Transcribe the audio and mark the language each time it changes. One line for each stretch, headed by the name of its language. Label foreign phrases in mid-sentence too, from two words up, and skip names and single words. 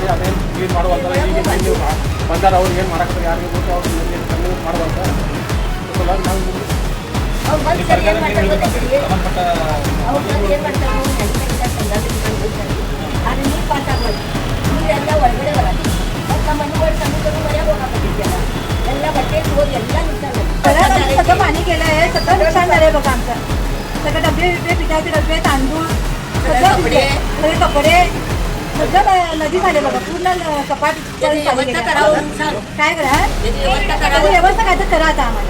Kannada: ಅದೇನು ಕ್ಲೀನ್ ಮಾಡುವಂತ ಈಗ ನೀವು ಬಂದಾರ ಅವ್ರು ಏನು ಮಾಡಕ್ಕೆ ಯಾರಿಗೆ ಗೊತ್ತು, ಅವ್ರು ಏನು ಮಾಡುವಂತ ನೀರೆಲ್ಲ ಒಳಗಡೆ ಬರೋದು, ನಮ್ಮ ಮನೆಗಳು ಸಣ್ಣ ಮನೆಯಾಗ ಹೋಗಾಕತ್ತಿದ್ಯಲ್ಲ, ಎಲ್ಲ
Marathi: बच्चे रोज एकदा सगळं पाणी गेलं आहे, सगळं नुकसान झालंय बघा आमचं. सगळं डबे बिबे पिठाचे डबे, तांदूळ, सगळे कपडे सगळं नदी झाले बघा. पूर्ण कपाट काय करा, व्यवस्था काय तर करा आता आम्हाला.